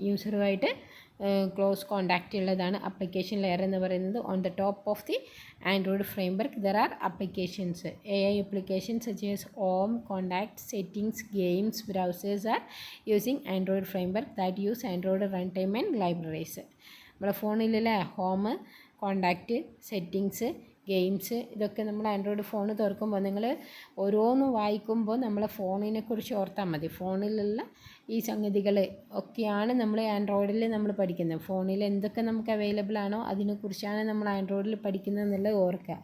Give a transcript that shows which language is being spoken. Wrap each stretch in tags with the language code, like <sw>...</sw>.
<ml>യൂസറുമായിട്ട് close contact ഉള്ളതാണ് application layer എന്ന് പറയുന്നത്.</ml> <en>On the top of the Android framework there are applications. AI applications such as home, contact, settings, games, browsers are using Android framework that use Android runtime and libraries.</en> <ml>നമ്മുടെ ഫോണിലല്ലേ home, contact, settings, games, ഇതൊക്കെ നമ്മൾ Android phone തുറക്കുമ്പോൾ നിങ്ങൾ ഓരോന്നും വായിക്കുമ്പോൾ നമ്മളെ ഫോണിനെ കുറിച്ച് ഓർത്താൽ മതി. ഫോണിലുള്ള ഈ സംഗതികൾ ഒക്കെയാണ് നമ്മൾ ആൻഡ്രോയിഡിൽ നമ്മൾ പഠിക്കുന്നത്. ഫോണിൽ എന്തൊക്കെ നമുക്ക് അവൈലബിൾ ആണോ അതിനെക്കുറിച്ചാണ് നമ്മൾ ആൻഡ്രോയിഡിൽ പഠിക്കുന്നത് എന്നുള്ളത് ഓർക്കുക.</ml>